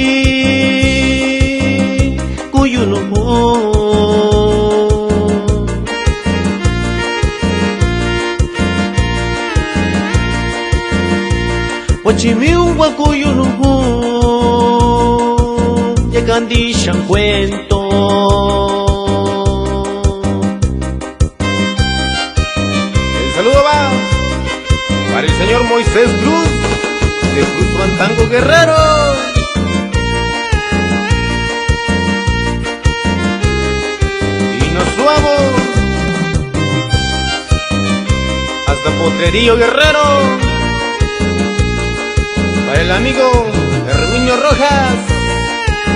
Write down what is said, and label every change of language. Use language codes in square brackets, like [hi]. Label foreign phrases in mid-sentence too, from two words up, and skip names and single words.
[es] kuyuno mo wachimiwa kuyuno mo kandi siyang kwento El saludo va para el señor Moisés Cruz de Cruz Fandango Guerrero. Y nos vamos hasta Potrerillo Guerrero para el amigo Herminio Rojas.